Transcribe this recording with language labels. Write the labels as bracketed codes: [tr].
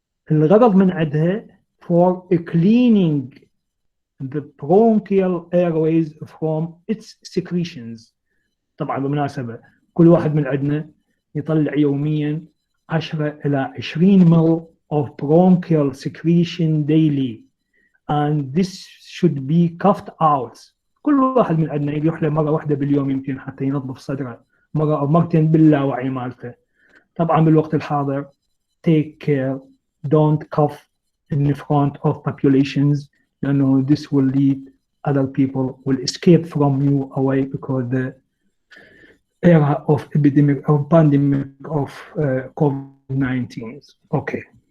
[ar] الغرض من عندها [en] for cleaning the bronchial airways from its secretions. [ar] طبعا بالمناسبة كل واحد من عندنا يطلع يوميا 10 إلى 20 [en] ml of bronchial secretion daily, and this should be coughed out. [ar] كل واحد من عندنا يروح له مرة واحدة باليوم يمكن حتى ينظف صدره، مرة أو مرتين باللاوعي مالته. طبعا بالوقت الحاضر [en] take care, don't cough in front of populations, لأنه this will lead other people will escape from you away, because the era of epidemic or pandemic of COVID-19. Okay.